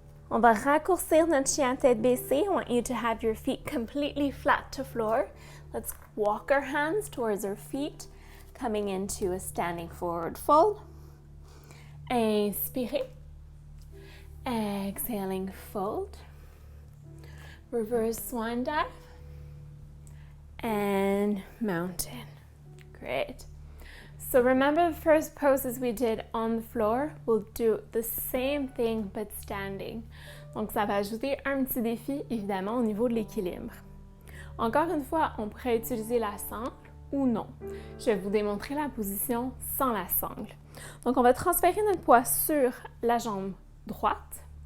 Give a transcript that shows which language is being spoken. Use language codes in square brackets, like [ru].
[fr] On va raccourcir notre chien tête baissée. [en] I want you to have your feet completely flat to floor. Let's walk our hands towards our feet, coming into a standing forward fold. [fr] Inspirez. [en] Exhaling, fold. Reverse swan dive. And mountain. Great. So remember the first poses we did on the floor? We'll do the same thing but standing. [fr] Donc ça va ajouter un petit défi évidemment au niveau de l'équilibre. Encore une fois, on pourrait utiliser la sangle ou non. Je vais vous démontrer la position sans la sangle. Donc on va transférer notre poids sur la jambe droite.